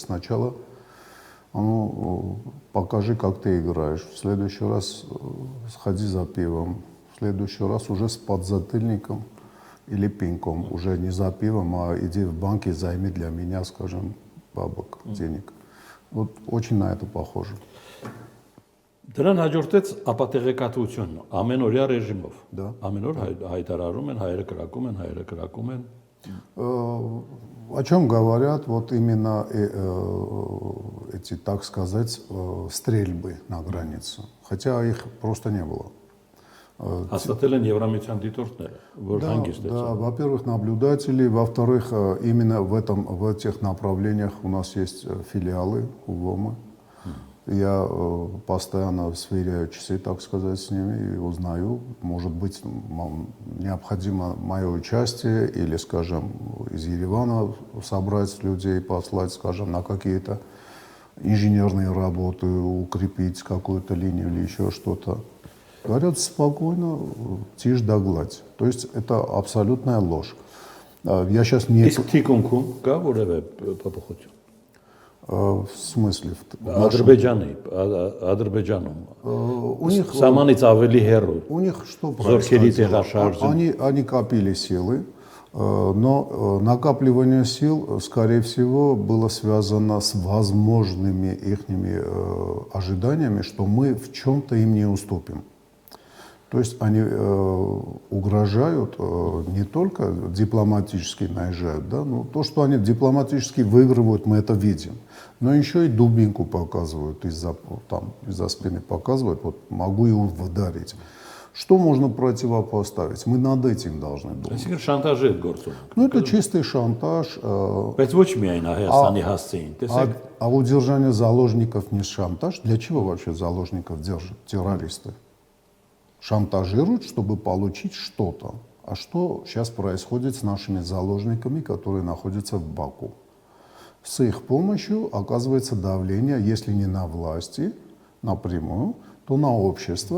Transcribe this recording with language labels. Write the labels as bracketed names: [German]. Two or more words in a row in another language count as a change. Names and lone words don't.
[Russian] Сначала покажи, как ты играешь, в следующий раз сходи за пивом, в следующий раз уже с подзатыльником или пинком, уже не за пивом, а иди в банк и займи для меня, скажем, бабок, денег. Вот очень на это похоже. [Armenian] Դրան հաջորդեց ապատեղեկատվություն ամենօրյա ռեժիմով։ [Russian] Да. [Armenian] Ամեն օր հայտարարում են, հայերը կրակում են։ [Russian] О чем говорят вот именно эти, так сказать, стрельбы на границе? Хотя их просто не было. [Armenian] Հաստատել են Եվրամիության դիտորդները, որ հանգիստ է։ [Russian] Да, во-первых, наблюдатели, во-вторых, именно в этих направлениях у нас есть филиалы УВОМы. Я постоянно сверяю часы, так сказать, с ними и узнаю, может быть, необходимо мое участие или, скажем, из Еревана собрать людей, послать, скажем, на какие-то инженерные работы, укрепить какую-то линию или еще что-то. Говорят спокойно, тишь да гладь. То есть это абсолютная ложь. Я сейчас не... [Armenian] Իսկ թիկունքում կա որևէ փոփոխություն։ [Russian] В смысле? [Armenian] Ադրբեջանում։ [Russian] У них... [Armenian] Սամանից ավելի հեռու։ [Russian] У них что [Armenian] Զորքերի [Russian] происходило? [Armenian] տեղաշարժ։ [Russian] Они копили силы, но накапливание сил, скорее всего, было связано с возможными ихними ожиданиями, что мы в чем-то им не уступим. То есть они угрожают, не только дипломатически наезжают, да, но то, что они дипломатически выигрывают, мы это видим. Но еще и дубинку показывают, из-за спины показывают, вот могу его ударить. Что можно противопоставить? Мы над этим должны думать. [Armenian] Շանտաժի է գործում։ [Russian] Ну, это чистый шантаж. [Armenian] Բայց ոչ միայն Հայաստանի հասցեին, տեսեք։ [Russian] А удержание заложников не шантаж? Для чего вообще заложников держат террористы? Шантажируют, чтобы получить что-то. А что сейчас происходит с нашими заложниками, которые находятся в Баку? С их помощью оказывается давление, если не на власти напрямую, то на общество,